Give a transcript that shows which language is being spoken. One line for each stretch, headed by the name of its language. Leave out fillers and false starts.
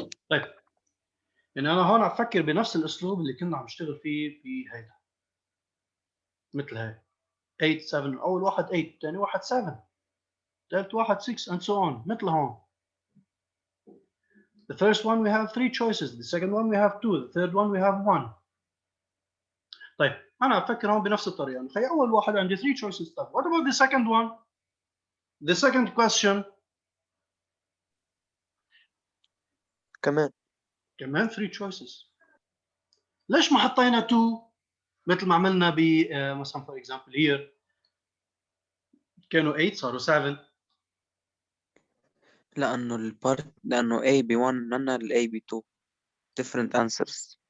Arabic: طيب يعني انا هون عم افكر بنفس الاسلوب اللي كنا عم نشتغل فيه في هيدا مثل هاي 8 7 اول واحد 8 ثاني واحد 7 ثالث واحد 6
English: and so on
Arabic: مثل هون.
English: The first one we have 3 choices, the second one we have 2, the third one we have 1.
Arabic: طيب انا افكر هون بنفس الطريقه نخلي اول واحد عندي 3 choices.
English: طيب what about the second one? The second question
Arabic: كمان
English: 3 choices.
Arabic: ليش ما حطينا 2 مثل ما عملنا ب مثلا
English: for example here
Arabic: كانوا 8 صاروا 7. لأنه A B1 لأنه ال A B2
English: different answers.